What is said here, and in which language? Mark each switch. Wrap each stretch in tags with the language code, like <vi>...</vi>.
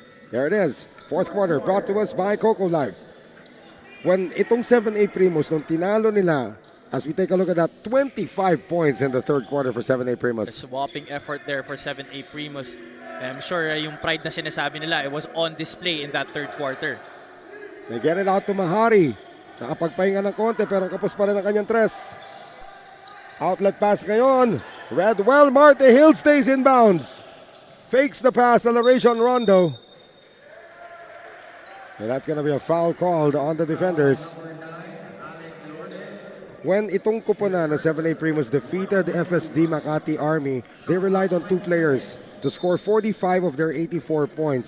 <en>There it is. Fourth quarter brought to us by Coco Life. When itong 7A Primus,</en> <tl>nung tinalo nila,</tl> <en>as we take a look at that, 25 points in the third quarter for 7A Primus. A swapping effort there for 7A Primus. I'm sure</en> <tl>yung pride na sinasabi nila,</tl> <en>it was on display in that third quarter. They get it out to Mahari.</en> <tl>Nakapagpahinga ng konti pero kapos pa rin ang kanyang tres.</tl> <en>Outlet pass</en> <tl>ngayon.</tl> <en>Redwell Marte Hill stays in bounds. Fakes the pass to Laration Rondo. And that's going to be a foul called on the defenders. When</en> <tl>itong kuponan na</tl> <en>7A Primus defeated FSD Makati Army, they relied on 2 players to score 45 of their 84 points.</en>